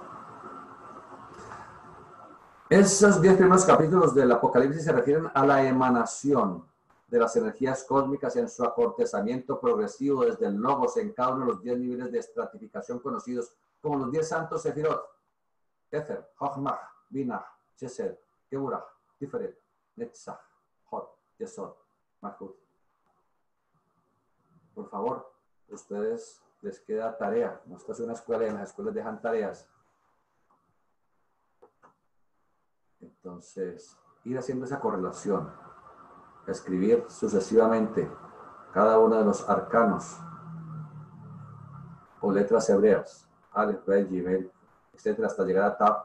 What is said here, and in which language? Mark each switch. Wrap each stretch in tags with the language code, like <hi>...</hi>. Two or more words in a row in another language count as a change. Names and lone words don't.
<es>Esos 10 primeros capítulos del Apocalipsis se refieren a la emanación de las energías cósmicas en su acortezamiento progresivo desde el logos en cada uno de los 10 niveles de estratificación conocidos como los 10 santos sefirot: Ether, Chochmah, Binah, Chesed, Geburah, Tiferet, Netzach, Hod, Yesod, Malchut. Por favor, ustedes les queda tarea. No, esta es una escuela y en las escuelas dejan tareas. Entonces, ir haciendo esa correlación, escribir sucesivamente cada uno de los arcanos o letras hebreas, Aleph, Bet, Gimel, etcétera, hasta llegar a Tab.</es>